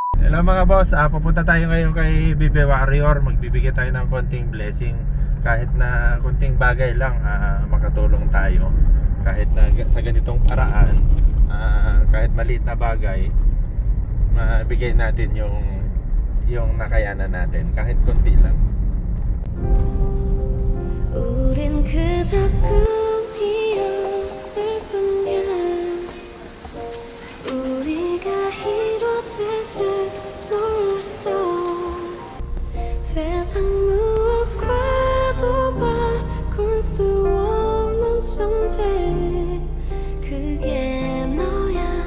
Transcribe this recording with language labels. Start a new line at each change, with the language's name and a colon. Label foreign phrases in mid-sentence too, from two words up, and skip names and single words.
Filipino: Hello mga boss, pupunta tayo ngayon kay Bibe Warrior. Magbibigay tayo ng konting blessing. Kahit na konting bagay lang, makatulong tayo. Kahit na sa ganitong paraan, kahit maliit na bagay, mabigay natin yung nakayanan natin. Kahit konti lang.
Korean: 우린 그저 꿈이었을 뿐이야. 우리가 이뤄질 줄 몰랐어. 세상 무엇과도 바꿀 수 없는 존재, 그게 너야.